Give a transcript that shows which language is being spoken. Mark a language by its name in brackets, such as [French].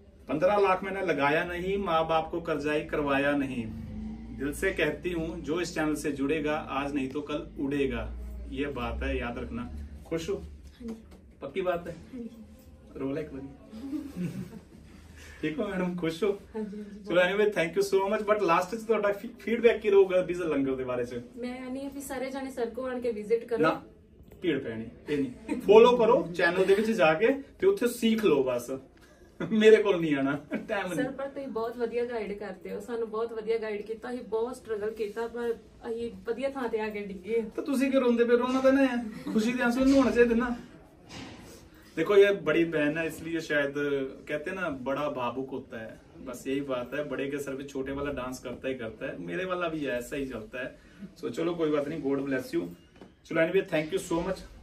[Hindi] 15 लाख मैंने लगाया नहीं, माँ बाप को कर्जाई करवाया नहीं। दिल से कहती हूँ जो इस चैनल से जुड़ेगा आज नहीं तो कल उड़ेगा, ये बात है, याद रखना। खुश हो? पक्की बात है? रोल एक बारी ठीक हो मैडम, खुश हो? [English] चलो anyway thank you so much. [Punjabi] But last ਚ ਤੁਹਾਡਾ ਫੀਡਬੈਕ ਕੀ ਰਹੂਗਾ ਵੀਜ਼ਾ ਲੰਗਰ ਦੇ ਬਾਰੇ ਚ? ਮੈਂ ਨਹੀਂ ਵੀ ਸਾਰੇ ਜਾਣੇ ਸਰ ਕੋ ਆਣ ਕੇ ਵਿਜ਼ਿਟ ਕਰੋ ਨਾ, ਭੀੜ ਪੈਣੀ ਇਹ ਨਹੀਂ, ਫੋਲੋ ਕਰੋ ਚੈਨਲ ਦੇ ਵਿੱਚ ਜਾ ਕੇ ਤੇ ਉੱਥੇ ਸਿੱਖ ਲਓ ਬਸ, ਮੇਰੇ ਕੋਲ ਨਹੀਂ ਆਣਾ ਟਾਈਮ ਨਹੀਂ। ਸਰ ਪਰ ਤੁਸੀਂ ਬਹੁਤ ਵਧੀਆ ਗਾਈਡ ਕਰਦੇ ਹੋ, ਸਾਨੂੰ ਬਹੁਤ ਵਧੀਆ ਗਾਈਡ ਕੀਤਾ, ਅਸੀਂ ਬਹੁਤ ਸਟਰਗਲ ਕੀਤਾ ਪਰ ਅਸੀਂ ਵਧੀਆ ਥਾਂ ਤੇ ਆ ਕੇ ਡਿੱਗੇ। ਤਾਂ ਤੁਸੀਂ ਕਿਉਂ ਰੋਂਦੇ ਪਏ? ਰੋਣਾ ਤਾਂ ਨਾ, खुशी ਦੇ [Hindi] आंसू नहीं होने चाहिए ना। देखो ये बड़ी बहन है इसलिए शायद कहते हैं ना बड़ा भावुक होता है, बस यही बात है। बड़े के सर पे छोटे वाला डांस करता ही करता है, मेरे वाला भी ऐसा ही चलता है। सो चलो कोई बात नहीं, [English] God bless you. [Hindi] चलो [English] Anyway thank you so much.